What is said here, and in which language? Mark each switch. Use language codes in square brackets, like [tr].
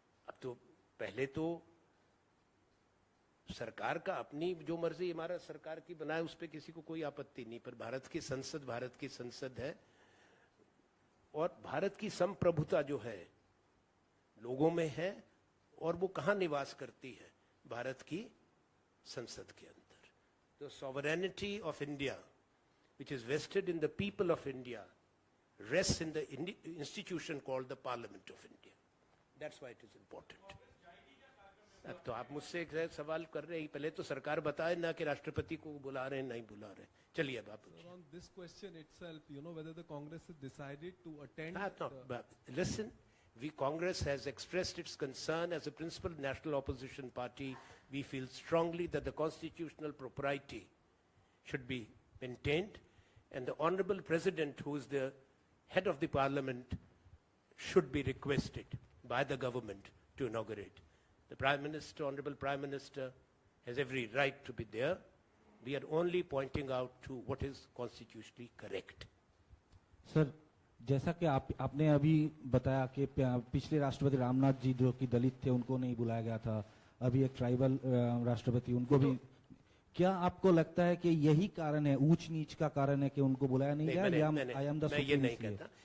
[hi] अब तो पहले तो सरकार का अपनी जो मर्जी हमारा सरकार की बनाए उस पर किसी को कोई आपत्ति नहीं, पर भारत की संसद है और भारत की संप्रभुता जो है लोगों में है, और वो कहां निवास करती है? भारत की संसद के अंदर। [en] तो sovereignty of India which is vested in the people of India rests in the institution called the Parliament of India. That's why it is important. [hi] अब तो आप मुझसे एक सवाल कर रहे हैं, पहले तो सरकार बताए ना कि राष्ट्रपति को बुला रहे हैं नहीं बुला रहे। चलिए अब आप [en] On this question itself, you know whether the Congress has decided to attend. Listen, Congress has expressed its concern as a principal national opposition party. We feel strongly that the constitutional propriety should be maintained, and the Honorable President, who is the head of the Parliament, should be requested by the government to inaugurate. The Prime Minister, Honorable Prime Minister, has every right to be there. We are only pointing out to what is constitutionally correct. [hi] Sir, जैसा कि आपने अभी बताया कि पिछले राष्ट्रपति रामनाथ जी जो कि दलित थे उनको नहीं बुलाया गया था, अभी एक ट्राइबल राष्ट्रपति उनको भी, क्या आपको लगता है कि यही कारण है, ऊंच नीच का कारण है कि उनको बुलाया नहीं गया? मैं ये नहीं कहता।